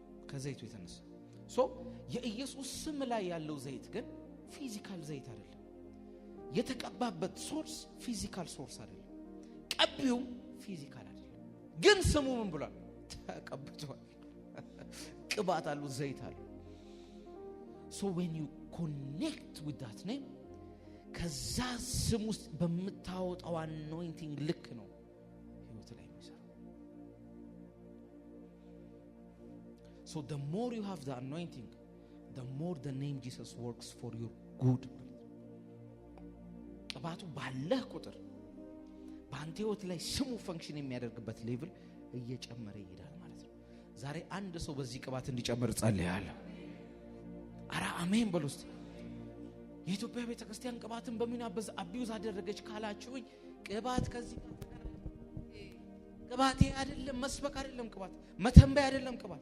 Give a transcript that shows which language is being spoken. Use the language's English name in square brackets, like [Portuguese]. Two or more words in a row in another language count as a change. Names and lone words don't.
[Amharic] ከዘይቱ የተነሳ የኢየሱስ ስም ላይ ያለው ዘይት ግን ፊዚካል ዘይት አይደለም። የተቀባበት ሶርስ ፊዚካል ሶርስ አይደለም። ቀቢው ፊዚካል አይደለም። ግን ስሙ ምን ብሏል? ተቀብቷል። ቅባት አለው፣ ዘይት አለው። [English] so when you connect with that name [Amharic] ከዛ ስም ውስጥ በምታወጣው anointing ልክ ነው ህይወት ላይ የሚሰራው። [English] so the more you have the anointing, the more the name Jesus works for your good. [Amharic] ቅባቱ ባለህ ቁጥር በአንተ ህይወት ላይ ስሙ ፈንክሽን የሚያደርግበት ሌቭል እየጨመረ ይሄዳል ማለት ነው። ዛሬ አንድ ሰው በዚህ ቅባት እንዲጨምር ጸልያለሁ። አራ አሜን በሉ እስቲ። የኢትዮጵያ ቤተክርስቲያን ቅባትን በምን አቢዩዝ አደረገች ካላችሁኝ፣ ቅባት ከዚህ ቅባት አይደለም፣ መስበክ አይደለም፣ ቅባት መተንበይ አይደለም።